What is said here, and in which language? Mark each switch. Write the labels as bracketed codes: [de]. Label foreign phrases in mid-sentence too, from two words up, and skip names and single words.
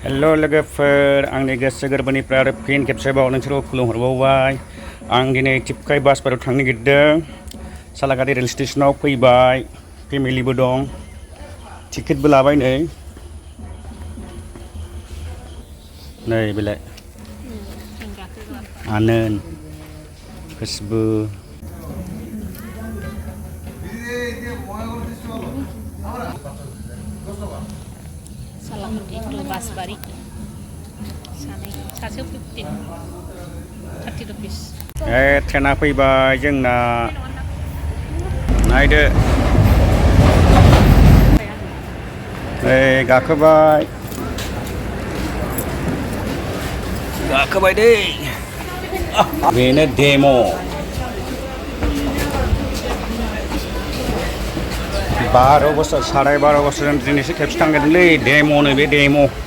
[brx] हेलो लोगोफोर आंनि गोसो गोरबोनिफ्राय आरो फिन खेबसेबाव नोंसोरखौ खुलुमहरबावबाय आं दिनै टिपकाय बासफोराव थांनो नागिरदों सालाकाति रेल स्टेशनाव फैबाय फेमिलिबो दं टिकेटबो लाबाय नै बेलाय आनन्द खुशबु Salamati to Basbari. Sasu 15, 30 rupees. ट्रेना फैबाय जोंना नायदो गाखोबाय दै बेनो डेम' 12 बोसोर 12.5 बोसोर दिनैसो खेबसे थांगोनलै डेम'नो बे डेम'